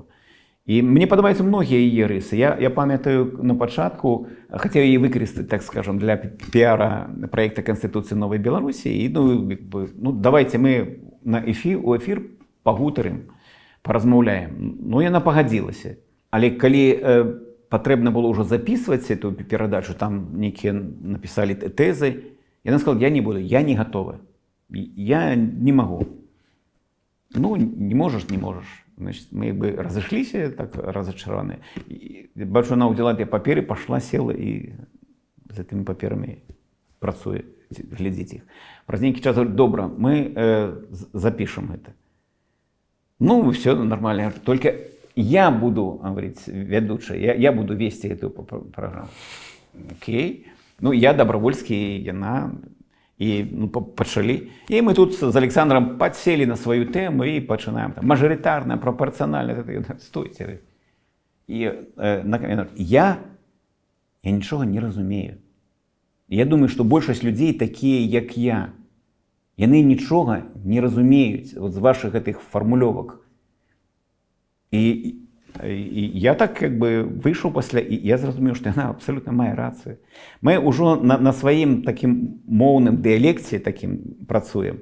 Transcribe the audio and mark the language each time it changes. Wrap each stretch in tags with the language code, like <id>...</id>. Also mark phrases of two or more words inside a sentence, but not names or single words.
<be>І мне падабаюцца многія яе рысы. Я памятаю на пачатку, хацеў яе выкарыстаць,</be> <ru>так скажем,</ru> <be>для піара праекта Канстытуцыі Новай Беларусі, і ну</be> <ru>давайте мы</ru> <be>у эфір пагутарым, паразмаўляем. Ну, яна пагадзілася. Але калі патрэбна было ўжо записываць эту перадачу, там нейкія напісалі тэзы, яна сказала,</be> <ru>я не буду, я не готова. Я не могу. Ну, не можешь, не можешь. Значит, мы бы разышліся так разочарованы.</ru> <be>Бачу, она ўзяла те паперы, пошла, села і з гэтымі паперамі працуе, глядзіць іх. Праз нейкі час говорит, добра,</be> <ru>мы запишем это. Ну, все нормально. Только я буду, говорить, ведущий, я буду вести эту программу. Окей. Ну, я добровольский, яна.</ru> <be>И ну, пачалі.</be> <ru>И мы тут с Александром подсели на свою тему и начинаем. Там, мажоритарная, пропорциональная. Стойте. И я ничего не разумею. Я думаю, что большасць людей такие,</ru> <be>як я. Яны нічога не разумеюць вот, з ваших гэтых фармулёвак. І я</be> <ru>так как бы</ru> <be>выйшаў пасля, і я зразумеў, што яна абсалютна мае рацыю. Мы ўжо на сваім такім моўным дыялекце такім працуем.</be>